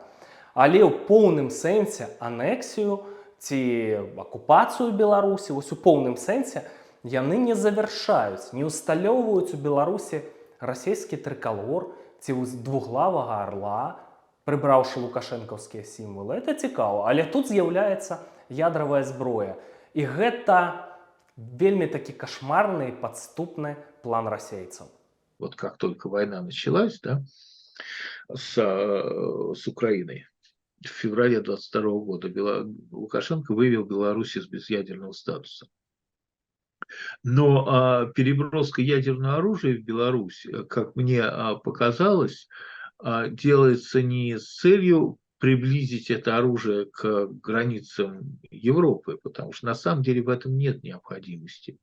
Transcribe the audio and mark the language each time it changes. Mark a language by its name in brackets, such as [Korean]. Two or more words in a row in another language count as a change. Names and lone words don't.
[Belarusian] Але ў поўным сэнсе анексію ці акупацыю Беларусі, вось у поўным сэнсе, яны не завяршаюць, не ўсталёўваюць у Беларусі расійскі трыкалор ці двуглавага арла, прыбраўшы лукашэнкаўскія сімвалы. Это цікава, але тут з'яўляецца ядравая зброя. І гэта вельми таки [Russian] кошмарный, подступный план российцев. Вот как только война началась, с Украиной, в феврале 22 года Лукашенко вывел Беларусь из безъядерного статуса. Но переброска ядерного оружия в Беларусь, как мне показалось, делается не с целью приблизить это оружие к границам Европы, потому что на самом деле в этом нет необходимости.